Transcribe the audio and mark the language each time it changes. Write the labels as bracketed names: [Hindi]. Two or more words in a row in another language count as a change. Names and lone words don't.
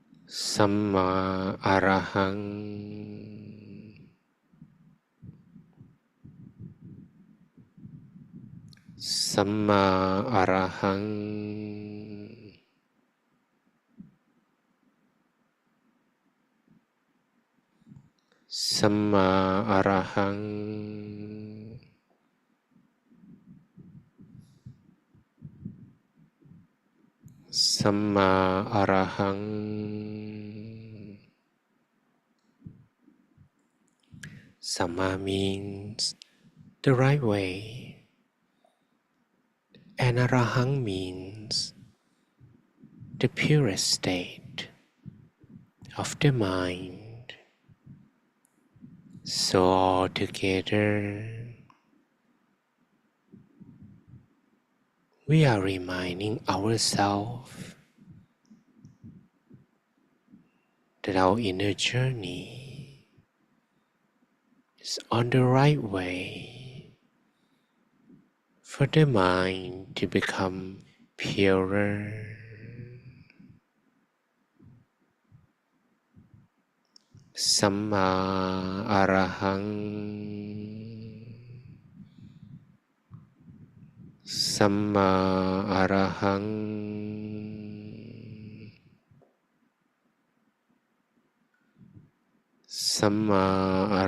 [Pali] Samma Arahang Samma Arahang Samma Arahang Samma Arahang. [English] Samma means the right way, and Arahang means the purest state of the mind. So altogether, we are reminding ourselves that our inner journey is on the right way for the mind to become purer. [Pali] Samma Arahang Samma Arahang Samma